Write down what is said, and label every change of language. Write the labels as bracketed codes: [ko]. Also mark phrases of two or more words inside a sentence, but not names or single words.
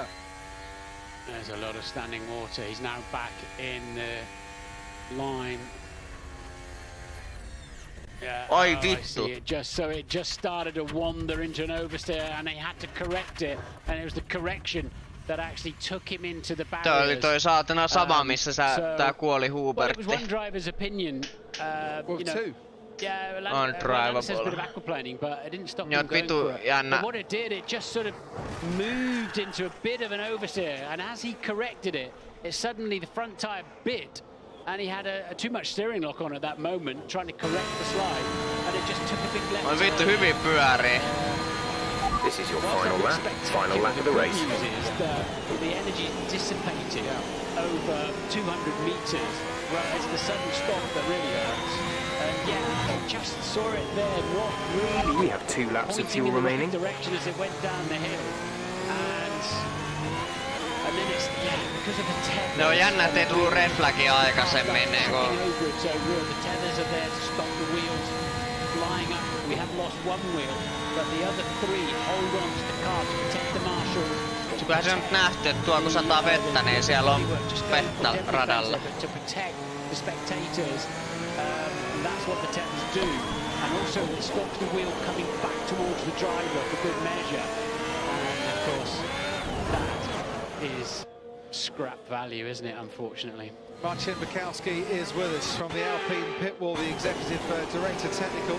[en] There's a lot of standing water. He's now back in the line. Yeah, I see it. It just started to wander into an oversteer, and they had to correct it, and it was the correction that actually took him into the barriers. [fi] Tää oli toi saatana sama, missä tää kuoli [en] Well, [fi] Hubertti. [en] it was one driver's opinion. Well, 2. Yeah, Undrivable. says a bit of aquaplaning, but it didn't stop him going for it. But what it did, it just sort of moved into a bit of an oversteer, and as he corrected it, suddenly the front tyre bit, and he had a too much steering lock on at that moment, trying to correct the slide, and it just took a big left. [fi] Oi vittu, hyvin pyörii. [en] This is your final lap of the race. The energy dissipated over 200 metres. Well, it's the sudden stop that really hurts. And yeah, just saw it there, not really. We have 2 laps of fuel remaining. Direction as it went down the hill, and then it's because of the tethers. [fi] Ne on jännä, ettei tullut red flagia aikaisemmin. [en] The tethers are there to stop the wheels flying up. We have lost 1 wheel, but the other 3 hold on to the car to protect the marshal. [fi] Kyllähän se on nyt nähty, että tuo kun sataa vettä, niin siellä on vettä radalla. [en] To protect the spectators, that's what the tethers do. And also it stops the wheel coming back towards the driver for good measure. And of course, that is scrap value, isn't it, unfortunately? Marcin Bukowski is with us from the Alpine pit wall, the executive director technical.